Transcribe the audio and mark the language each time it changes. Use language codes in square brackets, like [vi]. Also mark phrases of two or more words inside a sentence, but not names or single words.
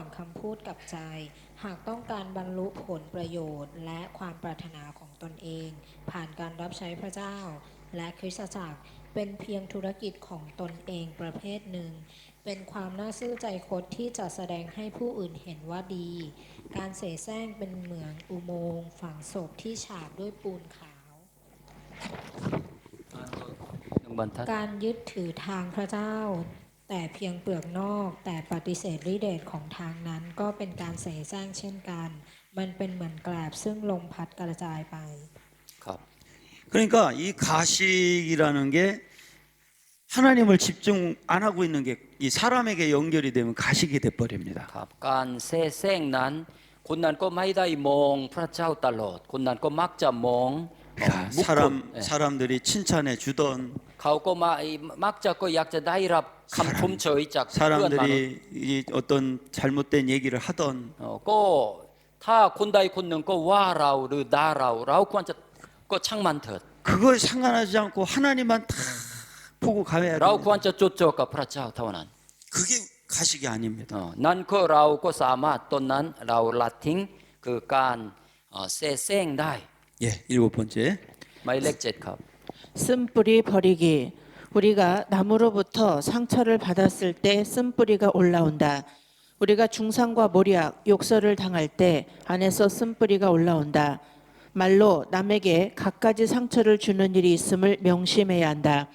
[th] คำพูดกับใจ หากต้องการบรรลุผลประโยชน์ และความปรารถนาของตนเอง ผ่านการรับใช้พระเจ้า และคริสตจักรเป็นเพียงธุรกิจของตนเองประเภทหนึ่ง เป็นความน่าซื่อใจคดที่จะแสดงให้ผู้อื่นเห็นว่าดี การเสแสร้งเป็นเหมือนอุโมงค์ฝังศพที่ฉาบด้วยปูนขาว บรรทัด การยึดถือทางพระเจ้า แต่เพียงเปลือกนอกแต่ปฏิเสธฤทธิเดชของทางนั้นก็เป็นการเสแสร้งเช่นกัน มันเป็นเหมือนแกลบซึ่งลมพัดกระจายไป ครับ [ko] 그러니까 이 가식이라는 게 하나님을 집중 안 하고 있는 게 이 사람에게 연결이 되면 가식이 돼 버립니다. [th] ครับการเซ่แซงนั้นคนนั้นก็ไม่ได้มองพระเจ้าตลอดคนนั้นก็มักจะมองบุคคล [ko] 사람들이 칭찬해 주던 [th] เขาก็มักจะก็อยากจะได้รับคำชมเชยจากเพื่อนมนุษย์ [ko] 사람들이 이 어떤 잘못된 얘기를 하던 [th] ก็ถ้าคนใดคนหนึ่งก็ว่าเราหรือด่าเราควรจะก็ช่างมันเถิด [ko] 그거에 상관하지 않고 하나님만 다 보고 가야 [th] เรา [ko] 돼요. [th] ควรจะจดจ่อกับพระเจ้าเท่านั้น [ko] 그게 가식이 아닙니다. [th] นั่นก็เราก็สามารถตอนนั้นเราละทิ้งคือการเซ่แซงได้ [ko] 예, 일곱 번째. [th] หมายเลข7ครับ [ko] 쓴뿌리 버리기. 우리가 나무로부터 상처를 받았을 때 쓴뿌리가 올라온다. 우리가 중상과 모략, 욕설을 당할 때 안에서 쓴뿌리가 올라온다. 말로 남에게 갖가지 상처를 주는 일이 있음을 명심해야 한다.